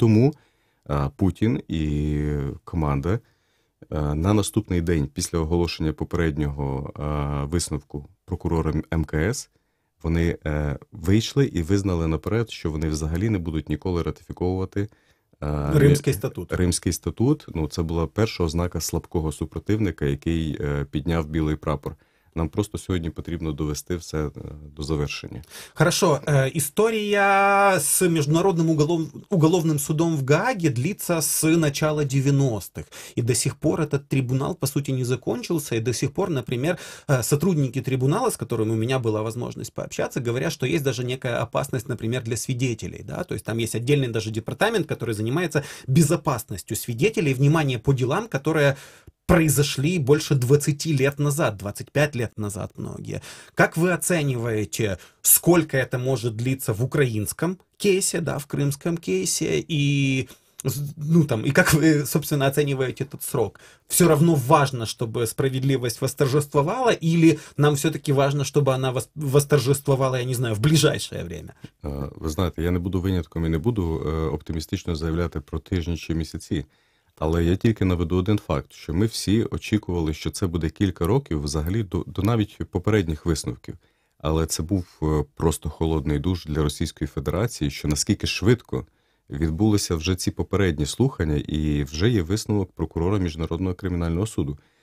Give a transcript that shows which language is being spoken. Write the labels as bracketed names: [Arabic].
[Ukrainian] Тому Путін і команда на наступний день після оголошення попереднього висновку прокурора МКС вони вийшли і визнали наперед, що вони взагалі не будуть ніколи ратифіковувати Римський статут. Римський статут, це була перша ознака слабкого супротивника, який підняв білий прапор. Нам просто сьогодні потрібно довести все до завершення. [Russian] Хорошо. История с Международным уголовным судом в Гааге длится с начала 90-х. И до сих пор этот трибунал, по сути, не закончился. И до сих пор, например, сотрудники трибунала, с которыми у меня была возможность пообщаться, говорят, что есть даже некая опасность, например, для свидетелей. Да? То есть там есть отдельный даже департамент, который занимается безопасностью свидетелей, внимание по делам, которые произошли больше 20 лет назад, 25 лет назад многие. Как вы оцениваете, сколько это может длиться в украинском кейсе, да, в крымском кейсе, и как вы, собственно, оцениваете этот срок? Все равно важно, чтобы справедливость восторжествовала, или нам все-таки важно, чтобы она восторжествовала, я не знаю, в ближайшее время? [Ukrainian] Ви знаєте, я не буду винятком і не буду оптимістично заявляти про тижні чи місяці. Але я тільки наведу один факт, що ми всі очікували, що це буде кілька років взагалі до навіть попередніх висновків. Але це був просто холодний душ для Російської Федерації, що наскільки швидко відбулися вже ці попередні слухання і вже є висновок прокурора Міжнародного кримінального суду.